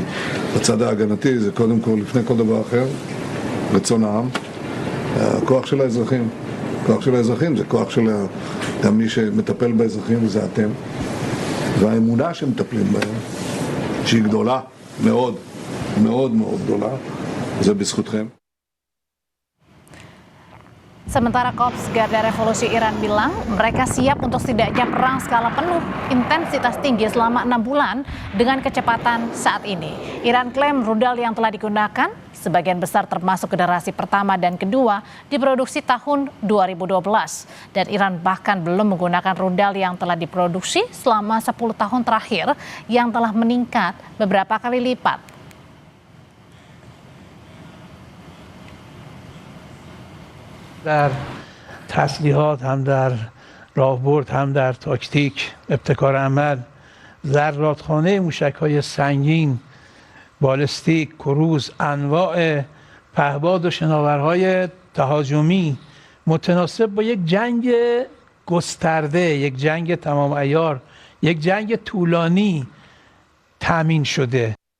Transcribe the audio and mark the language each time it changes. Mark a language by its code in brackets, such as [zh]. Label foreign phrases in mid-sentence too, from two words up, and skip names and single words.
[he] בצד ההגנתי זה קודם כל, לפני כל דבר אחר, רצון העם, הכוח של האזרחים. הכוח של האזרחים זה כוח של גם מי שמטפל באזרחים וזה אתם. והאמונה שמטפלים בהם, שהיא גדולה מאוד, מאוד מאוד גדולה, זה בזכותכם. [id] Sementara Korps Garda Revolusi Iran bilang mereka siap untuk setidaknya perang skala penuh intensitas tinggi selama 6 bulan dengan kecepatan saat ini. Iran klaim rudal yang telah digunakan sebagian besar termasuk generasi pertama dan kedua diproduksi tahun 2012 dan Iran bahkan belum menggunakan rudal yang telah diproduksi selama 10 tahun terakhir yang telah meningkat beberapa kali lipat. [fa] در تسلیحات هم در راهبرد هم در تاکتیک ابتکار عمل زرادخانه موشک‌های سنگین، بالستیک، کروز، انواع پهباد و شناورهای تهاجمی متناسب با یک جنگ گسترده، یک جنگ تمام عیار، یک جنگ طولانی تامین شده.